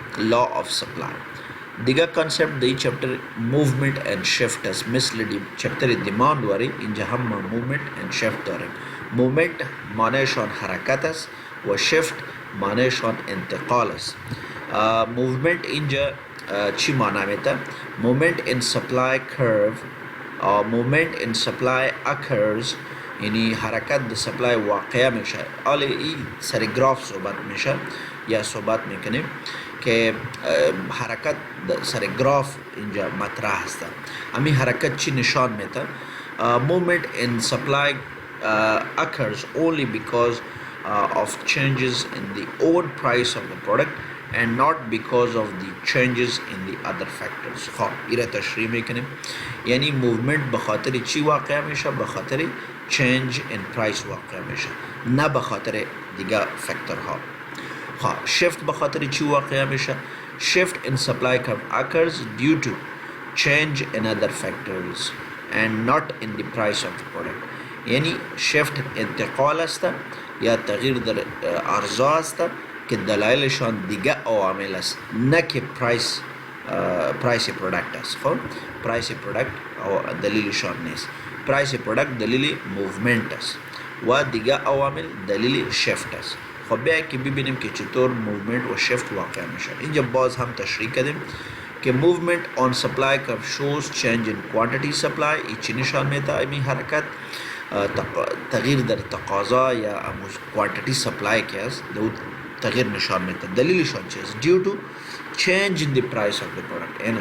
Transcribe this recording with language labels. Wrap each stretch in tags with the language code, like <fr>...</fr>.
<en>law of supply</en> <fa>دیگه کانسپت دی چپتر موومنت اند شفت است مثل دی چپتر دیماند واری اینجا هم ما موومنت اند شفت داریم موومنت معنیشان حرکت است و شفت معنیشان انتقال است موومنت اینجا چی معنی میده</fa> <en>movement in supply curve movement in supply occurs</en> <fa>یعنی حرکت د سپلای واقع میشه. حالا این سر گراف صحبت میشه یا صحبت میکنیم که حرکت سر گراف اینجا مطرح هست. همین حرکت چی نشان میده؟</fa> <en>movement in supply occurs only because of changes in the own price of the product and not because of the changes in the other factors.</en> <fa>خب ایره تشریح میکنیم. یعنی موومنت به خاطر چی واقع میشه؟ به خاطر</fa> <en>change in price</en> <fa>واقع میشه، نه به خاطر دیگه فاکتورها.</fa> <en>خب shift</en> <fa>به خاطر چی واقع میشه؟</fa> <en>shift in supply curve occurs due to change in other factors and not in the price of the product.</en> <fa>یعنی shift انتقال است یا تغییر در ارزا است که دلایلشان دیگه عوامل است، نه که پرایس پروداکت است. خب پرایس پروداکت دلیلشان نیست. پرایس پروداکت دلیل موومنت است و دیگه عوامل دلیل شفت است. خب بیا که ببینیم که چطور موومنت و شفت واقع میشه. اینجا باز هم تشریح کردیم که</fa> <en>movement on supply curve shows change in quantity supply.</en> <fa>ای چی نشان میده؟ این حرکت تغییر در تقاضا یا quantity supply که است دو تغییر نشان میده. دلیلشان چی است؟</fa> <en>due to change in the price of the product.</en>